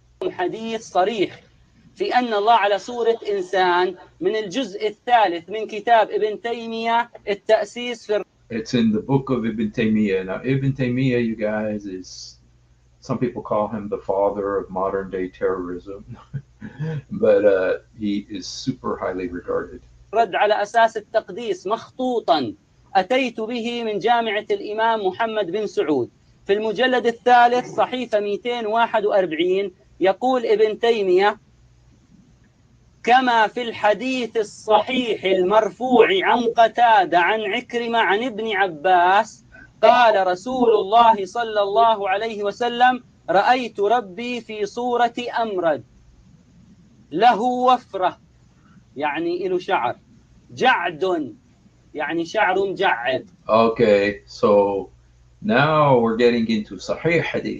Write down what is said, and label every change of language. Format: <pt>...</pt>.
<ar>حديث صريح في أن الله على صورة إنسان من الجزء الثالث من كتاب ابن تيمية التأسيس في.</ar> <en>It's in the book of Ibn Taymiyyah. Now, Ibn Taymiyyah, you guys, some people call him the father of modern day terrorism, but he is super highly regarded.</en> <ar>رد على أساس التقديس مخطوطا أتيت به من جامعة الإمام محمد بن سعود في المجلد الثالث صحيفة 241 يقول ابن تيمية: كما في الحديث الصحيح المرفوع عن قتادة عن عكرمة عن ابن عباس قال رسول الله صلى الله عليه وسلم: رأيت ربي في صورة أمرد له وفرة يعني له شعر، جعد يعني شعر مجعد.</ar> <en>Okay, so now we're getting into Sahih Hadith.</en>